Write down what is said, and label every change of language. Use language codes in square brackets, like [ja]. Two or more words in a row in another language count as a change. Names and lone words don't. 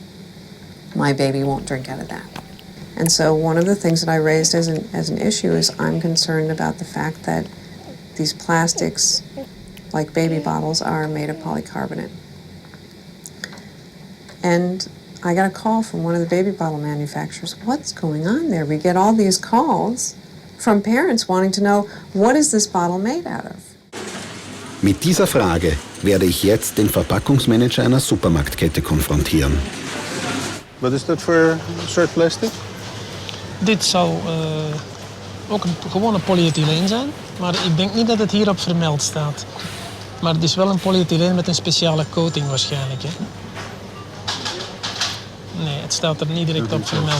[en] My baby won't drink out of that. And so one of the things that I raised as an issue is I'm concerned about the fact that these plastics, like baby bottles, are made of polycarbonate. And I got a call from one of the baby bottle manufacturers. What's going on there? We get all these calls from parents wanting to know, what is this bottle made out of? [de] Mit dieser Frage werde ich jetzt den Verpackungsmanager einer Supermarktkette konfrontieren. [nl] Wat is dat voor soort plastic? Dit zou ook een gewone polyethyleen zijn, maar ik denk niet dat het hierop vermeld staat. Maar het is wel een polyethyleen met een speciale coating waarschijnlijk. Hè? Nee, het staat er niet direct op vermeld.